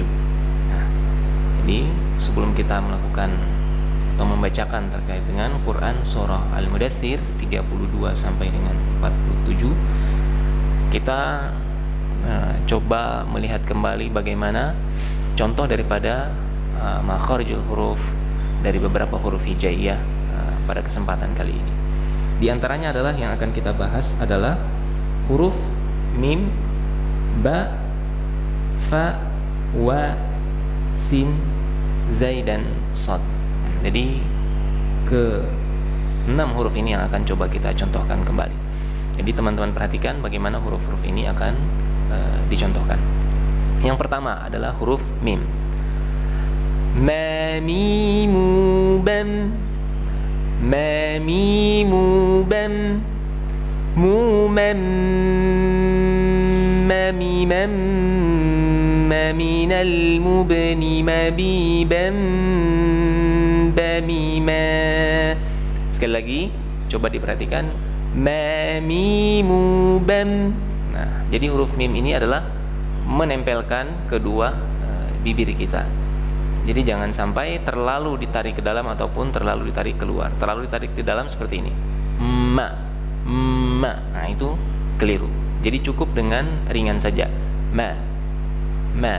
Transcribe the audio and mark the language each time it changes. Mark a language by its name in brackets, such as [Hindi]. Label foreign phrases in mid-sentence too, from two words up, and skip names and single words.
[Indonesian] Jadi sebelum kita melakukan atau membacakan terkait dengan Quran surah Al-Mudaththir 32 sampai dengan 47, kita coba melihat kembali bagaimana contoh daripada [Arabic] مخارج الحروف [Indonesian] dari beberapa huruf hijaiyah pada kesempatan kali ini. Di antaranya adalah yang akan kita bahas adalah huruf mim, [Arabic] باء، فاء، واو, سين، زاي dan shad. [Indonesian] Jadi ke 6 huruf ini yang akan coba kita contohkan kembali. Jadi teman-teman perhatikan bagaimana huruf-huruf ini akan dicontohkan. Yang pertama adalah huruf mim. Ma mimu bam, ma mimu bam, mu mam ma mimam minal mubni mabibam bamima. Sekali lagi coba diperhatikan, ma mimu bam. Nah, jadi huruf mim ini adalah menempelkan kedua bibir kita. Jadi jangan sampai terlalu ditarik ke dalam ataupun terlalu ditarik keluar. Terlalu ditarik ke dalam seperti ini, ma, ma. Nah, itu keliru. Jadi cukup dengan ringan saja, ma, ma.